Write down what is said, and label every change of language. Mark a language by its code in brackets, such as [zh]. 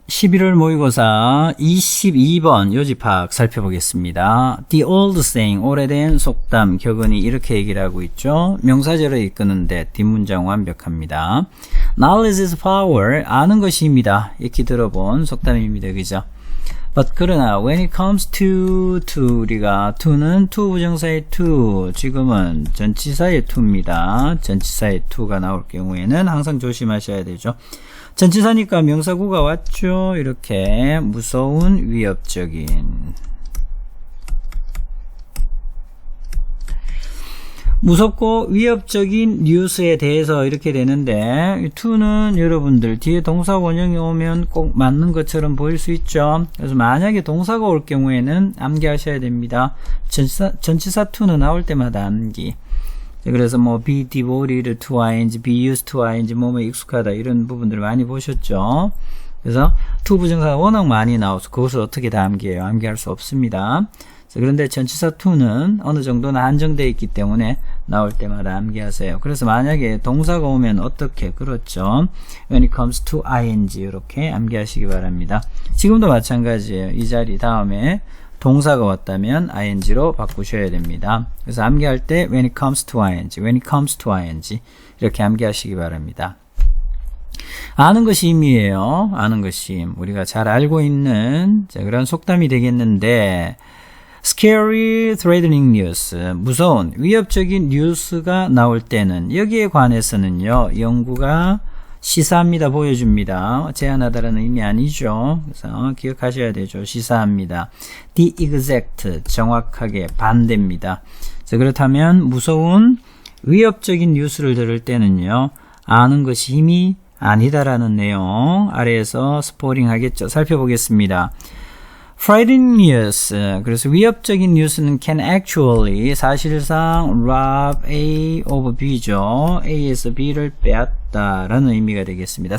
[ko] 11월 모의고사 22번 요집학 살펴보겠습니다. [en] The old saying, [ko] 오래된 속담, 격언이 이렇게 얘기를 하고 있죠. 명사절에 이끄는데 뒷문장 완벽합니다. [en] Knowledge is power, [ko] 아는 것이 힘이다. 익히 들어본 속담입니다. 그죠? But 그러나 [en] when it comes to [ko] 우리가 to는 to 부정사의 to, 지금은 전치사의 to입니다. 전치사의 to가 나올 경우에는 항상 조심하셔야 되죠. 전치사니까 명사구가 왔죠. 이렇게 무서운, 위협적인. 무섭고 위협적인 뉴스에 대해서 이렇게 되는데, to는 여러분들 뒤에 동사 원형이 오면 꼭 맞는 것처럼 보일 수 있죠. 그래서 만약에 동사가 올 경우에는 암기하셔야 됩니다. 전치사 to는 나올 때마다 암기. 그래서 뭐 [en] be devoted to ing, [ko] be used to ing, 뭐뭐 익숙하다 이런 부분들을 많이 보셨죠. 그래서 to 부정사가 워낙 많이 나와서 그것을 어떻게 다 암기해요? 암기할 수 없습니다. 그런데 전치사 to는 어느 정도는 한정되어 있기 때문에 나올 때마다 암기하세요. 그래서 만약에 동사가 오면 어떻게? 그렇죠. [en] When it comes to ing [ko] 이렇게 암기하시기 바랍니다. 지금도 마찬가지예요. 이 자리 다음에 동사가 왔다면 ing로 바꾸셔야 됩니다. 그래서 암기할 때 [en] when it comes to ing, when it comes to ing [ko] 이렇게 암기하시기 바랍니다. 아는 것이 힘이에요. 아는 것이 힘. 우리가 잘 알고 있는 그런 속담이 되겠는데 [en] scary, threatening news, [ko] 무서운, 위협적인 뉴스가 나올 때는 여기에 관해서는요. 연구가 시사합니다. 보여줍니다. 제안하다라는 의미 아니죠. 그래서 기억하셔야 되죠. 시사합니다. [en] The exact, [ko] 정확하게 반대입니다. 자, 그렇다면 무서운, 위협적인 뉴스를 들을 때는요. 아는 것이 힘이 아니다라는 내용 아래에서 스포링 하겠죠. 살펴보겠습니다. [en] Frightening news, [ko] 그래서 위협적인 뉴스는 [en] can actually, [ko] 사실상 [en] rob A of B죠. [ko] A에서 B를 빼앗다라는 의미가 되겠습니다.